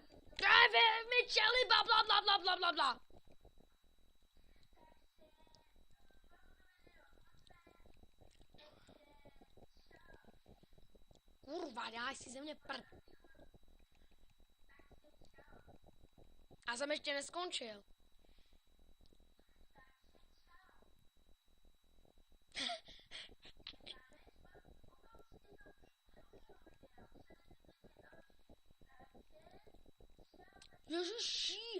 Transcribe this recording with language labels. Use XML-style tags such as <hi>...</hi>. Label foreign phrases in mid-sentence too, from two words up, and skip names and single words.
<cs>Michely, bla bla bla bla bla bla bla. Kurva, dáš si ze mě prd. A jsem ještě neskončil. Ježiši.</cs>